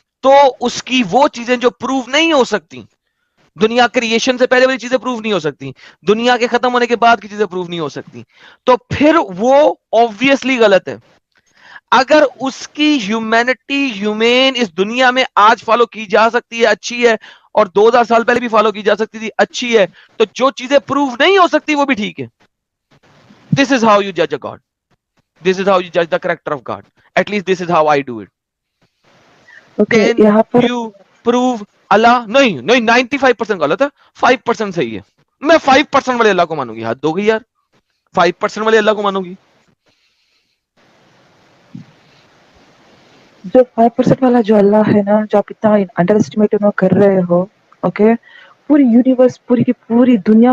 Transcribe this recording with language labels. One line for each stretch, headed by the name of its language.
Urdu: تو اس کی وہ چیزیں جو پروف نہیں ہو سکتی, دنیا کریشن سے پہلے والی چیزیں پروف نہیں ہو سکتی, دنیا کے ختم ہونے کے بعد کی چیزیں پروف نہیں ہو سکتی, تو پھر وہ obviously غلط ہے. اگر اس کی ہیومینٹی ہیومین اس دنیا میں آج فالو کی جا سکتی ہے, اچھی ہے, اور 2000 سال پہلے بھی فالو کی جا سکتی تھی, اچھی ہے, تو جو چیزیں پروف نہیں ہو سکتی وہ بھی ٹھیک ہے.
English: This is how you judge a God. This is how you judge the character of God. At least this is how I do it.
Urdu: Okay
English: Can
Urdu: یہاں پر
English: you prove
Urdu: اللہ؟ نہیں نہیں, 95% غلط ہے, 5% صحیح ہے. میں 5% والے اللہ کو مانوں گی. حد ہو گئی یار, 5% والے اللہ کو مانوں گی. جو 5% والا جو اللہ ہے نا, جو آپ اتنا انڈر اسٹیمیٹ کر رہے ہو, اوکے, پوری یونیورس پوری کی پوری دنیا